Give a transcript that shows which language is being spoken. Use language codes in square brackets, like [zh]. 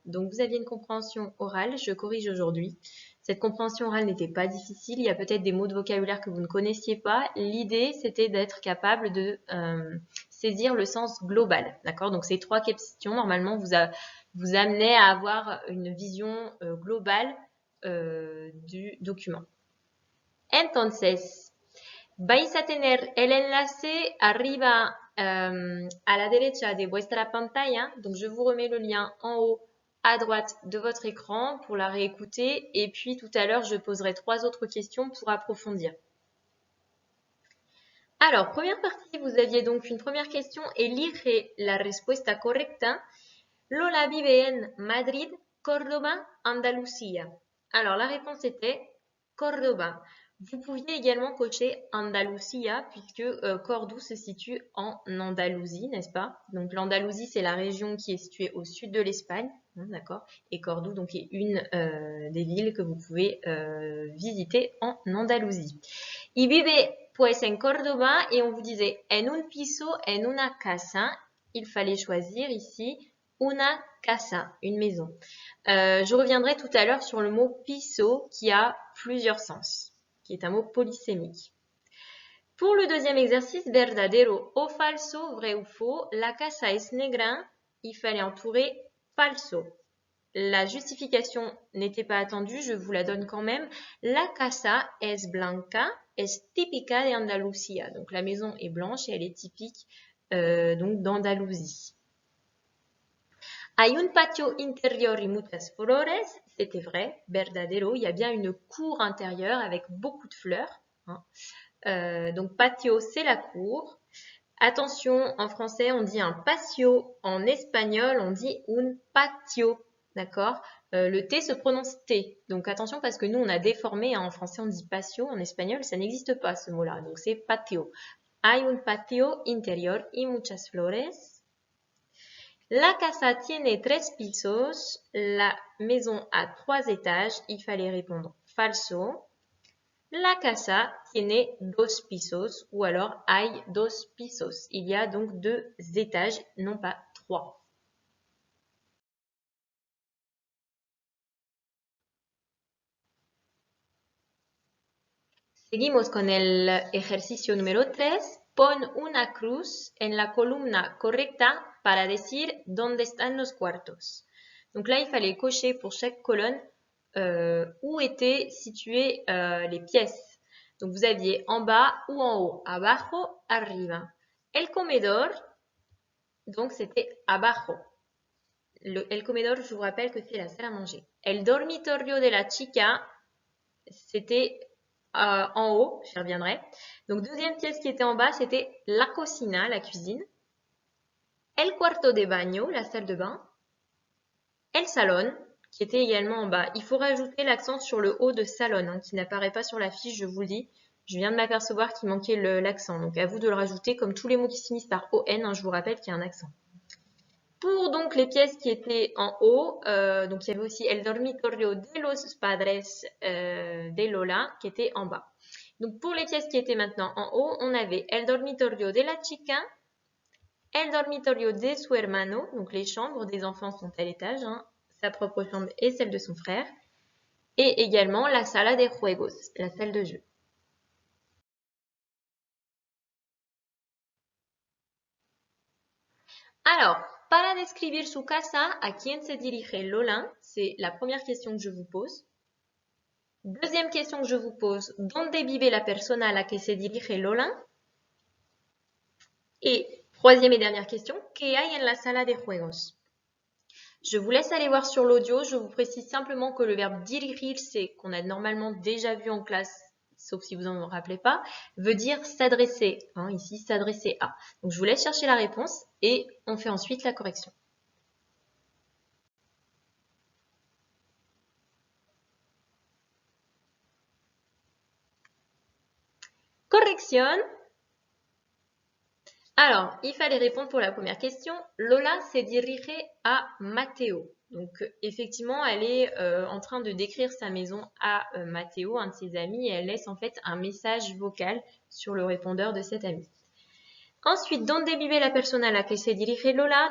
[fr] Donc vous aviez une compréhension orale, je corrige aujourd'hui. Cette compréhension orale n'était pas difficile, il y a peut-être des mots de vocabulaire que vous ne connaissiez pas. L'idée, c'était d'être capable de saisir le sens global. D'accord? Donc ces 3 questions, normalement, vous amenaient à avoir une vision globale du document. [es] Entonces, vais a tener el enlace arriba a la derecha de vuestra pantalla. [fr] Donc, je vous remets le lien en haut à droite de votre écran pour la réécouter. Et puis, tout à l'heure, je poserai 3 autres questions pour approfondir. Alors, première partie, vous aviez donc une première question. [es] Elige la respuesta correcta. Lola vive en Madrid, Córdoba, Andalucía. [fr] Alors, la réponse était Córdoba. Vous pouviez également cocher Andalucía puisque Cordoue se situe en Andalousie, n'est-ce pas? Donc l'Andalousie, c'est la région qui est située au sud de l'Espagne, hein, d'accord? Et Cordoue, donc, est une des villes que vous pouvez visiter en Andalousie. [es] Y vive pues en Córdoba [fr] et on vous disait [es] en un piso, en una casa. [fr] Il fallait choisir ici una casa, une maison. Je reviendrai tout à l'heure sur le mot piso qui a plusieurs sens, qui est un mot polysémique. Pour le deuxième exercice, [es] verdadero o falso, [fr] vrai ou faux, [es] la casa es negra, [fr] il fallait entourer falso. La justification n'était pas attendue, je vous la donne quand même. [es] La casa es blanca, es típica de Andalucía. [fr] Donc la maison est blanche et elle est typique donc d'Andalousie. [es] Hay un patio interior y muchas flores, [fr] c'était vrai, verdadero, il y a bien une cour intérieure avec beaucoup de fleurs. Hein. Donc patio, c'est la cour. Attention, en français, on dit un patio. En espagnol, on dit un patio. D'accord? Le T se prononce T. Donc attention parce que nous, on a déformé. Hein, en français, on dit patio. En espagnol, ça n'existe pas ce mot-là. Donc c'est patio. [es] Hay un patio interior y muchas flores. La casa tiene 3 pisos. [fr] La maison a 3 étages. Il fallait répondre falso. [es] La casa tiene 2 pisos [fr] ou alors [es] hay 2 pisos. [fr] Il y a donc 2 étages, non pas 3. [es] Seguimos con el ejercicio número 3. Pon una cruz en la columna correcta para decir dónde están los cuartos. [fr] Donc là, il fallait cocher pour chaque colonne où étaient situées les pièces. Donc vous aviez en bas ou en haut, abajo, arriba. [es] El comedor, [fr] donc c'était [es] abajo. [fr] El comedor, je vous rappelle que c'est la salle à manger. [es] El dormitorio de la chica, [fr] c'était en haut, j'y reviendrai. Donc deuxième pièce qui était en bas, c'était la cocina, la cuisine. [es] El cuarto de baño, [fr] la salle de bain. El salon, qui était également en bas. Il faut rajouter l'accent sur le haut de salon, hein, qui n'apparaît pas sur la fiche, je vous le dis. Je viens de m'apercevoir qu'il manquait l'accent. Donc à vous de le rajouter, comme tous les mots qui finissent par ON, hein, je vous rappelle qu'il y a un accent. Pour donc les pièces qui étaient en haut, donc il y avait aussi [es] El dormitorio de los padres de Lola [fr] qui était en bas. Donc pour les pièces qui étaient maintenant en haut, on avait [es] El dormitorio de la chica, El dormitorio de su hermano, [fr] donc les chambres des enfants sont à l'étage, hein, sa propre chambre et celle de son frère, et également [es] la sala de juegos, [fr] la salle de jeu. [es] Alors, para describir su casa, ¿a quién se dirige Lola? [fr] C'est la première question que je vous pose. Deuxième question que je vous pose, [es] ¿dónde vive la persona a la que se dirige Lola? [fr] Et Troisième et dernière question. [es] ¿Qué hay en la sala de juegos? [fr] Je vous laisse aller voir sur l'audio. Je vous précise simplement que le verbe dirigirse, qu'on a normalement déjà vu en classe, sauf si vous n'en rappelez pas, veut dire s'adresser. Hein, ici, s'adresser à. Donc, je vous laisse chercher la réponse et on fait ensuite la correction. Correction. Alors, il fallait répondre pour la première question. Lola s'est dirigée à Matteo. Donc, effectivement, elle est en train de décrire sa maison à Matteo, un de ses amis, et elle laisse en fait un message vocal sur le répondeur de cet ami. [es] Ensuite, ¿dónde vive la persona a la que se dirige Lola?